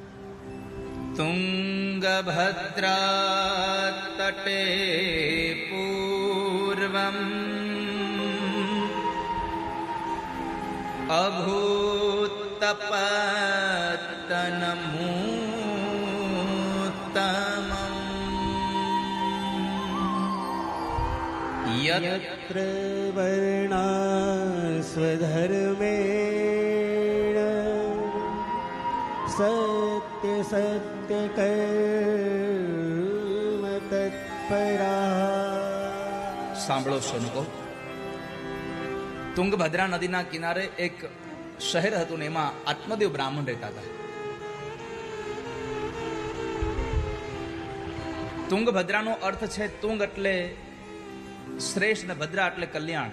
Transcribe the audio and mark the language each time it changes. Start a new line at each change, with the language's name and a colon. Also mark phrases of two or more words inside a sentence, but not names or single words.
Sanskrit: તુંગભદ્રા તટે પૂર્વમ અભૂતપતનમૂત્તમં यत्र वर्णा स्वधर्मेण सत्य सत्य कर्म तत्परा.
Gujarati: સાંભળો શોનકો, તુંગભદ્રા નદીના કિનારે એક શહેર હતું ને એમાં આત્મદેવ બ્રાહ્મણ રહેતા હતા. તુંગભદ્રાનો અર્થ છે તુંગ એટલે શ્રેષ્ઠ ને ભદ્રા એટલે કલ્યાણ.